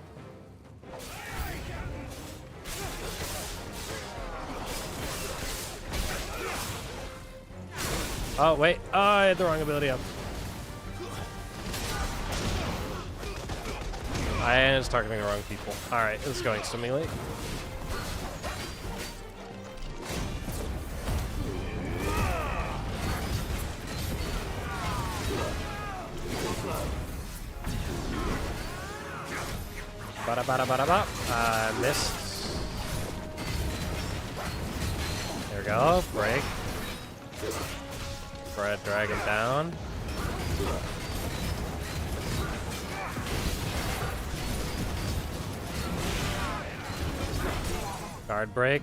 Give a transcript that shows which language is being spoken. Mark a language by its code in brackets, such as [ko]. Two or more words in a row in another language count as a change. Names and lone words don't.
[en] Oh, wait. Oh, I had the wrong ability up. I was targeting the wrong people. Alright, this is going swimmingly. Bada bada bada bop. I missed. There we go. Break. Fred, drag him down. Guard break.